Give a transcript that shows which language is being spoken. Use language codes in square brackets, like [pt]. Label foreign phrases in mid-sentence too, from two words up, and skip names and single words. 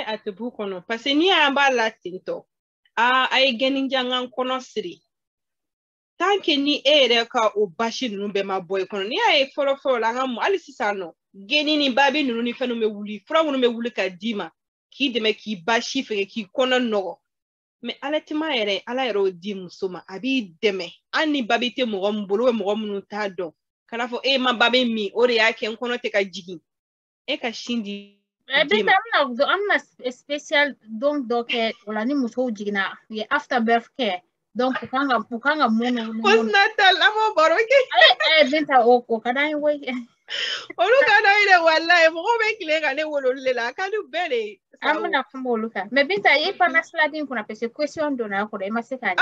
[bm] a tɛ b'u kɔnɔ [fr] parce que [bm] n'i y'an b'a la ten tɔ a ye gɛnni jangan kɔnɔ siri [fr] tant que [bm] ni e yɛrɛ ka o basi ninnu bɛɛ ma bɔ i kɔnɔ n'i y'a ye fɔlɔ la an ka hali sisan nɔ gɛnni ni babi ninnu ni fɛn bɛ wuli fura minnu bɛ wuli ka d'i ma k'i dɛmɛ k'i basi fɛ k'i kɔnɔ nɔgɔ [fr] mais allaitement [bm] yɛrɛ ala yɛrɛ o di muso ma a b'i dɛmɛ hali ni babi tɛ mɔgɔ min bolo mɔgɔ minnu t'a dɔn kana fɔ e ma babi min o de y'a kɛ n kɔnɔ tɛ ka jigin e ka sin di Binta an bɛna spécial don dɔ kɛ o la ni musow jiginna u ye [en] after birth care [bm] donc u kan ka mun postnatal an b'o baro kɛ Binta o ka d'an ye koyi olu ka d'an ye dɛ walayi mɔgɔw bɛ tile ka ne wolo olu de la a ka di bɛɛ de an bɛna kuma olu kan mais Binta i panna slide in kunna [fr] parce que question [bm] donna a kɔrɔ i ma se k'a